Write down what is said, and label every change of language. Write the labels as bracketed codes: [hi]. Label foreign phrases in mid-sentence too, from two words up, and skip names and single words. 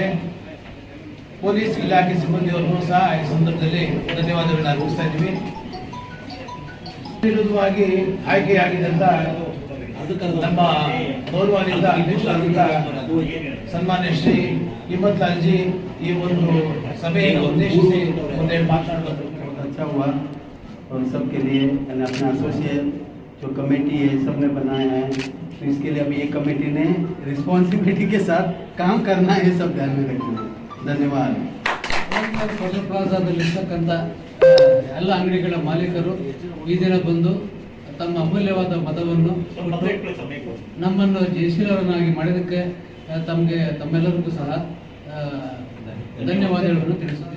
[kn] ಪೊಲೀಸ್ ಇಲಾಖೆ ಸಿಬ್ಬಂದಿಯವರನ್ನು ಸಹ ಈ ಸಂದರ್ಭದಲ್ಲಿ ಧನ್ಯವಾದಗಳನ್ನ ಅರ್ಪಿಸ್ತಾ ಇದ್ದೀವಿ. ವಿರುದ್ಧವಾಗಿ ಆಯ್ಕೆಯಾಗಿದ್ದಂತ ನಮ್ಮ ಗೌರವಾನ್ವಿತ ಅಧ್ಯಕ್ಷರಾದ ಸನ್ಮಾನ್ಯ ಶ್ರೀ ಹಿಮ್ಮತ್ಲಾಲ್ ಜಿ ಈ ಒಂದು ಸಭೆಯನ್ನು ಉದ್ದೇಶಿಸಿ ಒಂದೆರಡು ಮಾತನಾಡಬೇಕು. [hi] अच्छा हुआ और सबके लिए अपना एसोसिएट जो कमेटी है सबने बनाया है, तो इसके लिए अभी ये कमेटी ने रिस्पॉन्सिबिलिटी के साथ काम करना है, सब ध्यान में रखना है. धन्यवाद. [kn] ಪ್ಲಾಜಾದಲ್ಲಿರ್ತಕ್ಕಂಥ ಎಲ್ಲ ಅಂಗಡಿಗಳ ಮಾಲೀಕರು ಈ ದಿನ ಬಂದು ತಮ್ಮ ಅಮೂಲ್ಯವಾದ ಮತವನ್ನು ನಮ್ಮನ್ನು ಜಯಶೀಲರನ್ನಾಗಿ ಮಾಡಿದ್ದಕ್ಕೆ ತಮ್ಮೆಲ್ಲರಿಗೂ ಸಹ ಧನ್ಯವಾದಗಳನ್ನು ತಿಳಿಸುತ್ತೇನೆ.